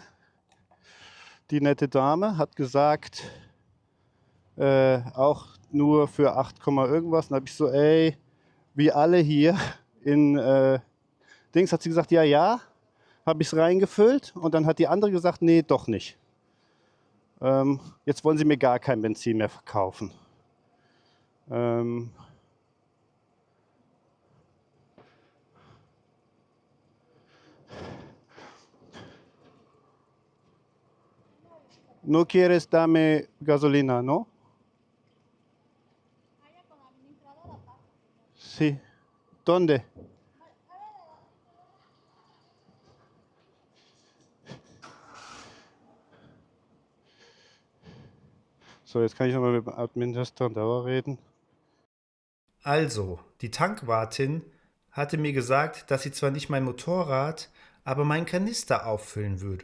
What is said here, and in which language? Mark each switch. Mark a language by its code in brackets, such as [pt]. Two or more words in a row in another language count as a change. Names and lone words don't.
[de] Die nette Dame hat gesagt, auch nur für 8, irgendwas. Und da habe ich so, ey, wie alle hier in Dings, hat sie gesagt, ja, habe ich es reingefüllt. Und dann hat die andere gesagt, nee, doch nicht. Jetzt wollen sie mir gar kein Benzin mehr verkaufen. [es] No quieres darme gasolina, ¿no? Sí. ¿Dónde? [de] So, jetzt kann ich nochmal mit dem Administrator reden. Also, die Tankwartin hatte mir gesagt, dass sie zwar nicht mein Motorrad, aber meinen Kanister auffüllen würde.